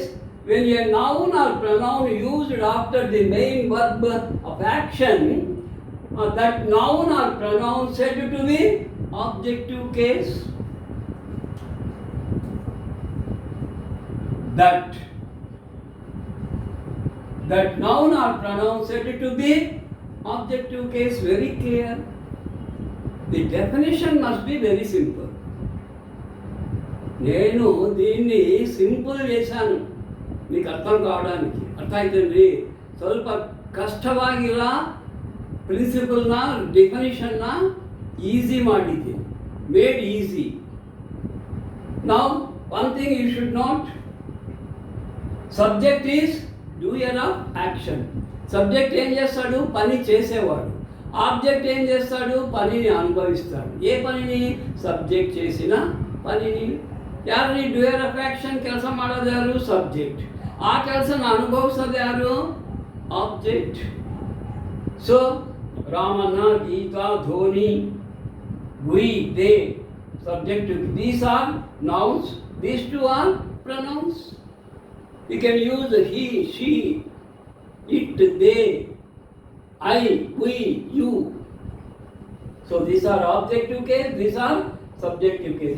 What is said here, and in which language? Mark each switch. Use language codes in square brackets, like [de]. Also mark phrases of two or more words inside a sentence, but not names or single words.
[en] When a noun or pronoun used after the main verb of action, that noun or pronoun said to be objective case. That noun or pronoun said to be objective case. Very clear. The definition must be very simple. [te] నేను దీన్ని సింపుల్ చేశాను మీకు అర్థం కావడానికి. [kn] ಅರ್ಥ ಆಯ್ತೇನ್ರಿ? ಸ್ವಲ್ಪ ಕಷ್ಟವಾಗಿಲ್ಲ, ಪ್ರಿನ್ಸಿಪಲ್ನ ಡೆಫಿನಿಷನ್ನ ಈಸಿ ಮಾಡಿದ್ದೀನಿ, [en] made easy. Now one thing you should not, Subject is doer of action. [te] సబ్జెక్ట్ ఏం చేస్తాడు? పని చేసేవాడు. ఆబ్జెక్ట్ ఏం చేస్తాడు? పనిని అనుభవిస్తాడు. ఏ పనిని? సబ్జెక్ట్ చేసిన పనిని. [kn] ಯಾರು [en] doer of action [kn] ಕೆಲಸ ಮಾಡೋದು ಯಾರು? ಸಬ್ಜೆಕ್ಟ್. ಆ ಕೆಲಸನ ಅನುಭವಿಸೋದು ಯಾರು? ಆಬ್ಜೆಕ್ಟ್. ಸೊ ರಾಮನ, ಗೀತಾ, ಧೋನಿ, [en] We, they, subjective. These are nouns, these two are pronouns. You can use he, she, it, they, I, we, you. So these are objective case, these are subjective case.